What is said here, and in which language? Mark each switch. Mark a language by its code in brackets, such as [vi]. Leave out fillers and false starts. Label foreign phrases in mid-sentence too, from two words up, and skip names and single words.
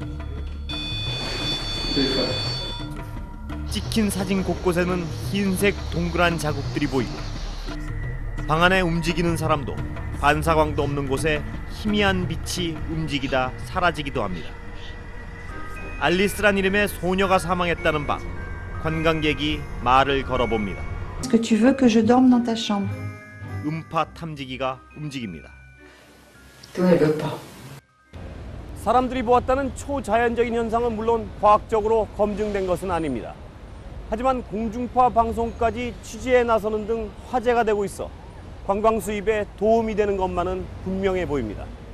[ko] 찍힌 사진 곳곳에는 흰색 동그란 자국들이 보이고 방 안에 움직이는 사람도 반사광도 없는 곳에 희미한 빛이 움직이다 사라지기도 합니다. 알리스란 이름의 소녀가 사망했다는 밤 관광객이 말을 걸어봅니다. [fr] Est-ce que tu veux que je dorme dans ta chambre? [ko] 음파 탐지기가 움직입니다. 사람들이 보았다는 초자연적인 현상은 물론 과학적으로 검증된 것은 아닙니다. 하지만 공중파 방송까지 취재에 나서는 등 화제가 되고 있어 관광 수입에 도움이 되는 것만은 분명해 보입니다.